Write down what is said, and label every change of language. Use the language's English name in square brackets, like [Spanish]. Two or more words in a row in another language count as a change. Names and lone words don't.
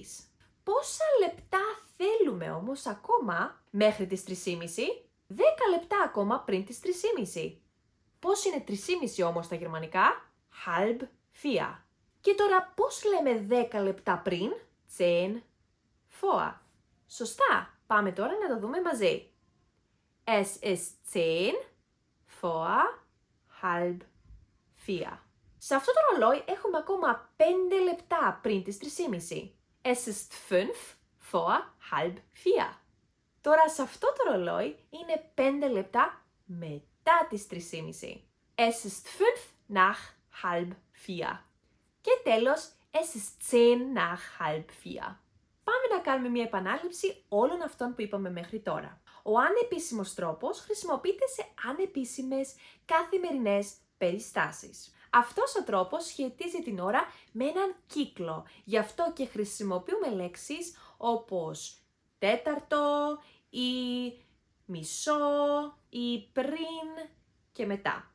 [Greek] Πόσα λεπτά θέλουμε όμως ακόμα μέχρι τις 3,5? 10 λεπτά ακόμα πριν τις 3,5. Πώς είναι 3,5 όμως στα γερμανικά? [German] Halb 4. [Greek] Και τώρα πώς λέμε 10 λεπτά πριν? 10 vor. Σωστά. Πάμε τώρα να το δούμε μαζί. [German] Es ist 10 vor halb 4. [Greek] Σε αυτό το ρολόι έχουμε ακόμα 5 λεπτά πριν τις 3,5. [German] Es ist 5 vor halb 4. [Greek] Τώρα σε αυτό το ρολόι είναι 5 λεπτά μετά τις 3,5. [German] Es ist 5 nach halb 4. [Greek] Και τέλος, [German] es ist 10 nach halb 4. [Greek] Πάμε να κάνουμε μια επανάληψη όλων αυτών που είπαμε μέχρι τώρα. Ο ανεπίσημος τρόπος χρησιμοποιείται σε ανεπίσημες καθημερινές περιστάσεις. Αυτός ο τρόπος σχετίζει την ώρα με έναν κύκλο. Γι' αυτό και χρησιμοποιούμε λέξεις όπως τέταρτο ή μισό ή πριν και μετά.